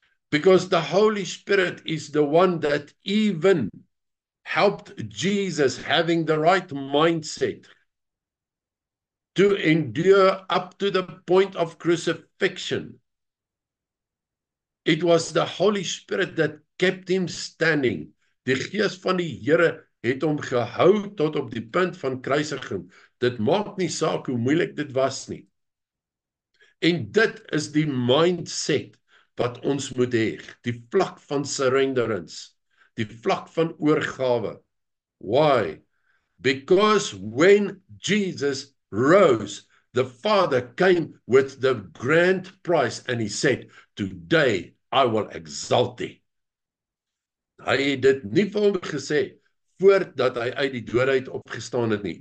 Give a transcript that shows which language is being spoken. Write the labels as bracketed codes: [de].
[en] Because the Holy Spirit is the one that even helped Jesus having the right mindset to endure up to the point of crucifixion. It was the Holy Spirit that kept him standing. [af] Die Gees van die Here het hom gehou tot op die punt van kruisiging. Dit maak nie saak hoe moeilik dit was nie. En dit is die mindset wat ons moet hê, die vlak van surrenderance, die vlak van oorgawe. [en] Why? Because when Jesus rose, the Father came with the grand prize and he said, today I will exalt thee. [af] Hy het dit nie vir hom gesê voordat hy uit die dood uit opgestaan het nie.